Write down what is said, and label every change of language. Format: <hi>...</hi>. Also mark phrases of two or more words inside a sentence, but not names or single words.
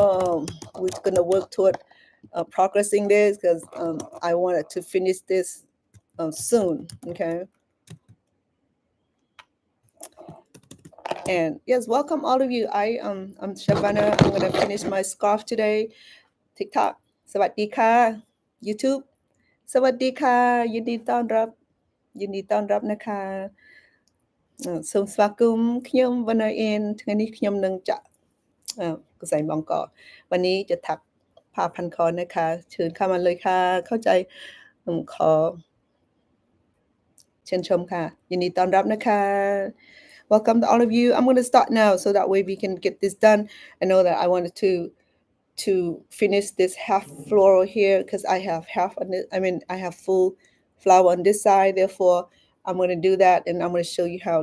<en>We're gonna work toward progressing this because I wanted to finish this soon. Okay, and yes, welcome all of you. I'm Shabana. I'm gonna finish my scarf today.</en> <th>TikTok สวัสดีค่ะ YouTube สวัสดีค่ะยินดีต้อนรับ</th> <km>សូមស្វាគមន៍ខ្ញុំវណ្ណអេនថ្ងៃនេះខ្ញុំនឹងចាក់កសែងបងក</km> <th>วันนี้จะถักผ้าพันคอนะคะเชิญเข้ามาเลยค่ะเข้าใจขอเชิญชมค่ะยินดีต้อนรับนะคะ</th> <en>welcome to all of you. I'm going to start now so that way we can get this done. I know that I wanted to finish this half floral here because I have half on it. I mean, I have full flower on this side. Therefore, I'm going to do that, and I'm going to show you how.</en>